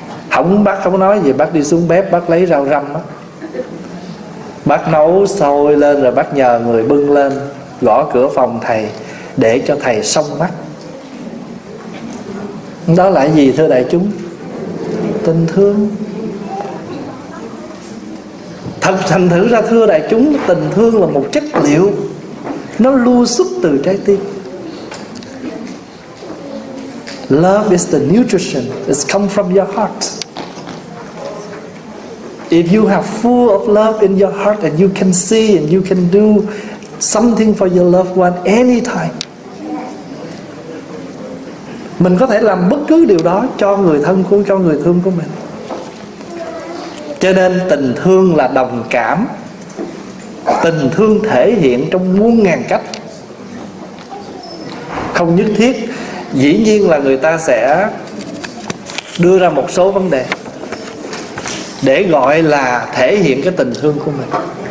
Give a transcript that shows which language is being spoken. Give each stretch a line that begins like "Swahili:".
Vietnamese: Không, bác không nói gì, bác đi xuống bếp bác lấy rau răm đó, bác nấu sôi lên rồi bác nhờ người bưng lên gõ cửa phòng thầy để cho thầy xông mắt. Đó là gì thưa đại chúng? Tình thương. Thành thử ra thưa đại chúng, tình thương là một chất liệu, nó lưu xuất từ trái tim.
English: Love is the nutrition, it's come from your heart. If you have full of love in your heart and you can see and you can do something for your loved one anytime.
Vietnamese: Mình có thể làm bất cứ điều đó cho người thân của, cho người thương của mình. Cho nên tình thương là đồng cảm. Tình thương thể hiện trong muôn ngàn cách. Không nhất thiết, dĩ nhiên là người ta sẽ đưa ra một số vấn đề để gọi là thể hiện cái tình thương của mình.